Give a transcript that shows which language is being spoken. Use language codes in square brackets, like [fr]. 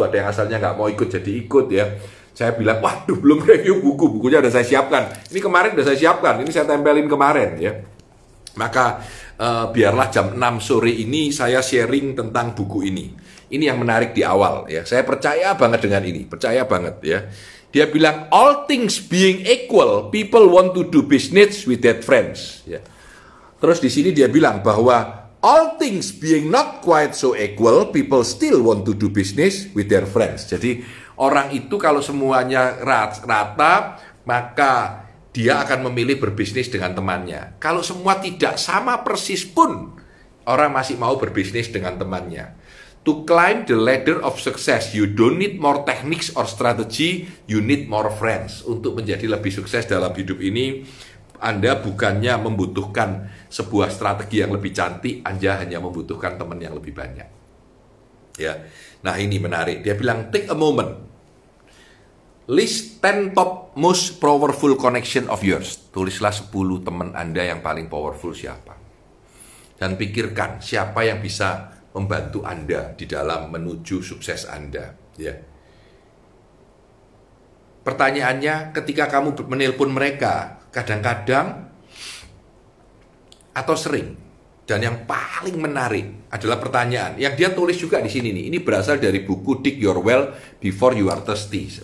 [id] Ada yang asalnya nggak mau ikut jadi ikut, ya. Saya bilang, waduh belum review bukunya udah saya siapkan. Ini kemarin udah saya siapkan, ini saya tempelin kemarin, ya. Maka biarlah jam 6 sore ini saya sharing tentang buku ini. Ini yang menarik di awal, ya. Saya percaya banget dengan ini, percaya banget, ya. Dia bilang, [en] all things being equal, people want to do business with their friends, ya. [id] Terus di sini dia bilang bahwa [en] all things being not quite so equal, people still want to do business with their friends. [id] Jadi orang itu kalau semuanya rata, maka dia akan memilih berbisnis dengan temannya. Kalau semua tidak sama persis pun, orang masih mau berbisnis dengan temannya. [en] To climb the ladder of success, you don't need more techniques or strategy, you need more friends. [id] Untuk menjadi lebih sukses dalam hidup ini, Anda bukannya membutuhkan sebuah strategi yang lebih cantik, Anda hanya membutuhkan teman yang lebih banyak. Ya. Nah, ini menarik. Dia bilang, [en] take a moment. List 10 top most powerful connection of yours. [id] Tulislah 10 teman Anda yang paling powerful siapa. Dan pikirkan siapa yang bisa membantu Anda di dalam menuju sukses Anda. Ya. Pertanyaannya, ketika kamu menelpon mereka, kadang-kadang atau sering, dan yang paling menarik adalah pertanyaan yang dia tulis juga di sini nih. Ini berasal dari buku Dig Your Well Before You Are Thirsty.